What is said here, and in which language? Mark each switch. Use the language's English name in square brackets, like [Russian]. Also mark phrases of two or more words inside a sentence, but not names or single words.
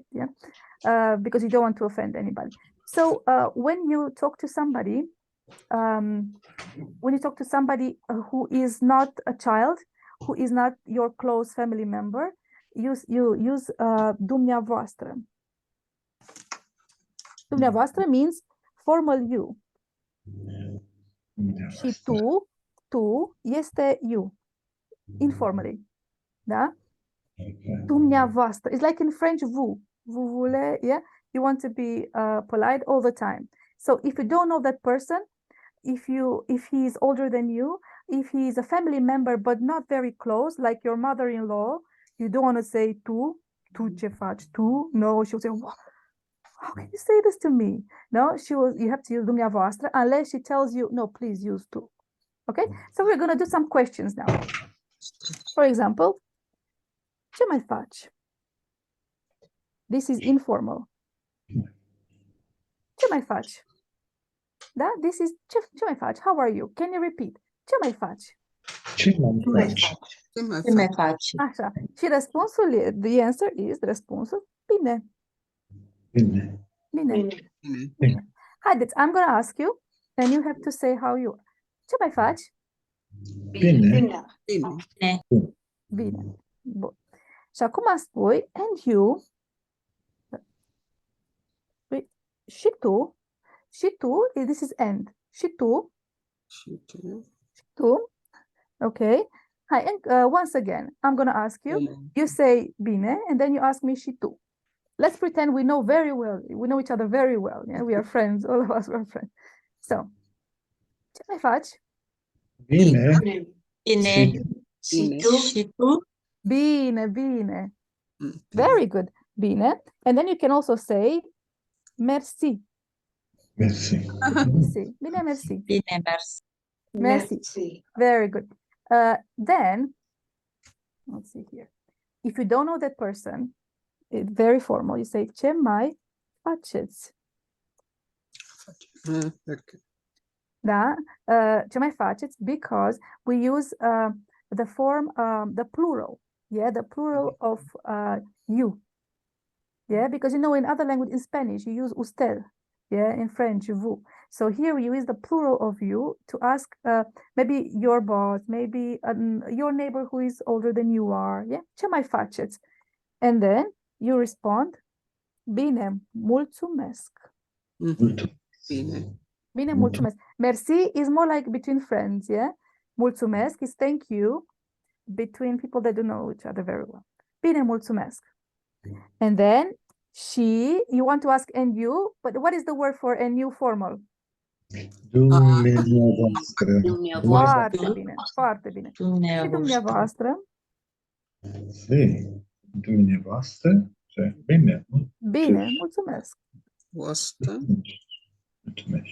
[English] Yeah, because you don't want to offend anybody. So when you talk to somebody. When you talk to somebody who is not a child, who is not your close family member, you use dumneavoastră. Dumneavoastră means formal you. [Romanian] Și tu este [English] you, informally. [Romanian] Da? Dumneavoastră. [English] It's like in French, vous. [French] Vous voulez, yeah? [English] You want to be polite all the time. So if you don't know that person, if he is older than you, if he is a family member but not very close, like your mother-in-law, you don't want to say [Romanian] tu ce faci, tu. [English] No, she'll say, how can you say this to me? No, you have to use dumneavoastră unless she tells you, no, please use tu. Okay, so we're going to do some questions now. For example, [Romanian] ce mai faci? [English] This is informal. [Romanian] Ce mai faci? Da? [English] This is [Romanian] ce mai faci? [English] How are you? Can you repeat? [Romanian] Ce mai faci? Ce mai faci? Ce mai faci? Așa. Și răspunsul, [English] the answer is, [Romanian] răspunsul, bine. Bine. Bine. Haideți, [English] I'm going to ask you and you have to say how you are. [Romanian] Ce mai faci? Bine. Bine. Bun. Și acum spui, [English] and you, [Romanian] și tu, [English] this is and. [Romanian] Și tu, [English] okay. Hi, and once again, I'm going to ask you, you say bine, and then you ask me [Romanian] și tu. [English] Let's pretend we know very well, we know each other very well. Yeah, we are friends, all of us are friends. So, [Romanian] ce mai faci? Bine. Bine. Și tu? Bine. [English] Very good. Bine. And then you can also say merci. [Romanian] Mersi. Bine, merci. Bine, mersi. Merci. [English] Very good. Then, let's see here. If you don't know that person, it's very formal. You say, [Romanian] ce mai faceți? [English] Okay. [Romanian] Da? Ce mai faceți? [English] Because we use the form, the plural. Yeah, the plural of you. Yeah, because you know in other language, in Spanish, you use usted. Yeah, in French, vous. So here you use the plural of you to ask maybe your boss, maybe your neighbor who is older than you are. Yeah, [Romanian] ce mai faceți? [English] And then you respond, [Romanian] bine, mulțumesc. Bine. Bine, mulțumesc. [English] Merci is more like between friends, yeah? Mulțumesc is thank you between people that don't know each other very well. [Romanian] Bine, mulțumesc. [English] And then you want to ask and you, but what is the word for and you formal? [Romanian] Dumneavoastră. Foarte bine, foarte bine. Și dumneavoastră? Sì, dumneavoastră. Cioè, bine. Bine, mulțumesc. Voastră. Mulțumesc.